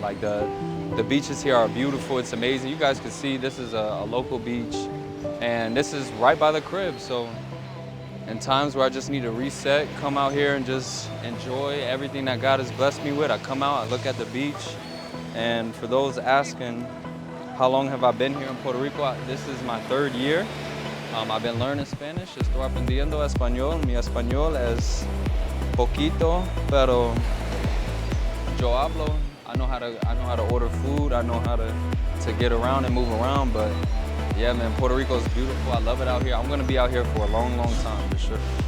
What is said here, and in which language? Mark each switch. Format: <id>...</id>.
<en>Like, the beaches here are beautiful, it's amazing. You guys can see this is a local beach, and this is right by the crib, so in times where I just need to reset, come out here and just enjoy everything that God has blessed me with. I come out, I look at the beach, and for those asking, how long have I been here in Puerto Rico? This is my 3rd year. I've been learning Spanish.</en> <es>Estoy aprendiendo español. Mi español es poquito, pero yo hablo.</es> <en>I know how to order food. I know how to get around and move around, but yeah, man, Puerto Rico is beautiful. I love it out here. I'm gonna be out here for a long, long time, for sure.</en>